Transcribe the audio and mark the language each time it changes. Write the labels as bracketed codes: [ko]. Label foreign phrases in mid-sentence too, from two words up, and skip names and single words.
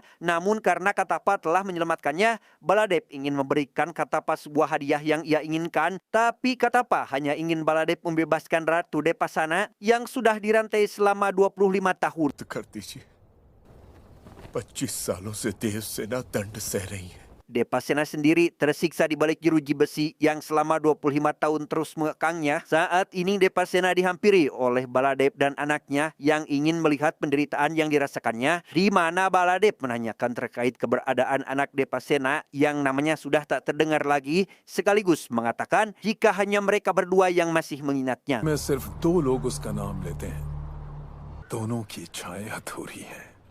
[id] Namun karena Katapa telah menyelamatkannya, Baladep ingin memberikan Katapa sebuah hadiah yang ia inginkan. Tapi Katapa hanya ingin Baladep membebaskan Ratu Depasena yang sudah dirantai selama 25 tahun. [hi] कर दीजिए। 25 सालों से देव सेना दंड सह रही है। [id] Depasena sendiri tersiksa di balik jeruji besi yang selama 25 tahun terus mengekangnya. Saat ini Depasena dihampiri oleh Baladep dan anaknya yang ingin melihat penderitaan yang dirasakannya. Di mana Baladep menanyakan terkait keberadaan anak Depasena yang namanya sudah tak terdengar lagi, sekaligus mengatakan jika hanya mereka berdua yang masih mengingatnya. [hi] मैं सिर्फ 2 लोग उसका नाम लेते हैं, दोनों की इच्छाएं अधूरी हैं।